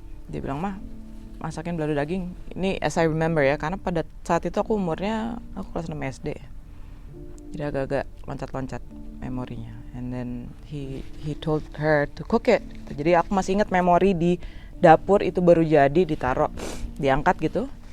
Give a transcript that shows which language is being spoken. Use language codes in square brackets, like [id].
[id] Dia bilang, "Mah, masakin balado daging." Ini [en] as I remember [id] ya, karena pada saat itu aku kelas 6 SD. Jadi agak-agak loncat-loncat memorinya. [en] And then he told her to cook it. [id] Jadi aku masih ingat memori di dapur itu baru jadi, ditaruh, diangkat gitu.